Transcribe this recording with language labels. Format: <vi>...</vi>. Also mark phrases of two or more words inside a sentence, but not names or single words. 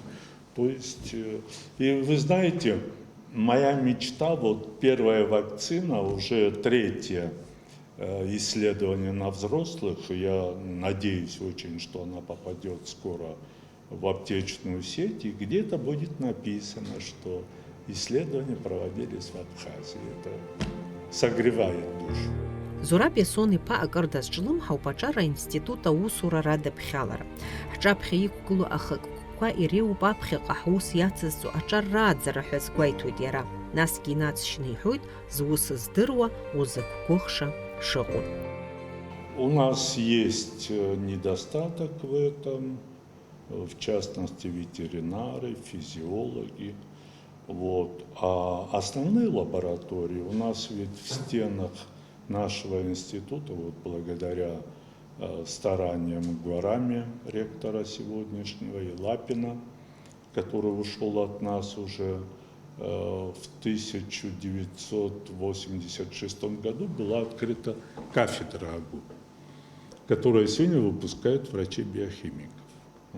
<ru>То есть, и вы знаете, моя мечта, вот первая вакцина, уже 3-е исследование на взрослых. Я надеюсь очень, что она попадет скоро в аптечную сеть, и где-то будет написано, что исследования проводились в Абхазии. Это согревает душу.</ru> <ab>Зураб Иасон иԥа акыр дазҿлымҳауп аҿар аинститут аусура радыԥхьалара. Ҳҿаԥхьа иқәгыло ахықәкқәа иреиуоуп аԥхьаҟа ҳус иацызҵо аҿар рааӡара ҳәа азгәеиҭоит иара. Насгьы инацшьны иҳәоит зус здыруа узықәгәыӷша шыҟоу.</ab> <ru>У нас есть недостаток в этом, в частности ветеринары, физиологи. Вот. А основные лаборатории у нас ведь в стенах нашего института, вот благодаря стараниям Гуарами, ректора сегодняшнего, и Лапина, который ушел от нас уже в 1986 году, была открыта кафедра АГУ, которая сегодня выпускает врачей-биохимиков.</ru>